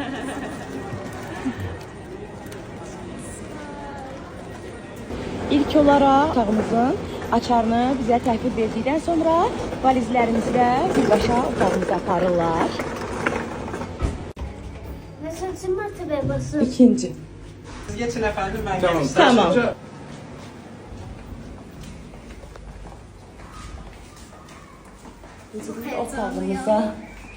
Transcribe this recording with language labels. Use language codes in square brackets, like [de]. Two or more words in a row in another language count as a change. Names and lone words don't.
[az] İlk olaraq otağımızın açarını bizə təhvil verdikdən sonra valizlərimizi də birbaşa otağımıza aparırlar. Neçənci mərtəbəyə basın? İkinci. [tr] Siz geçin efendim, ben Tamam. [az] Tamam. Otağımıza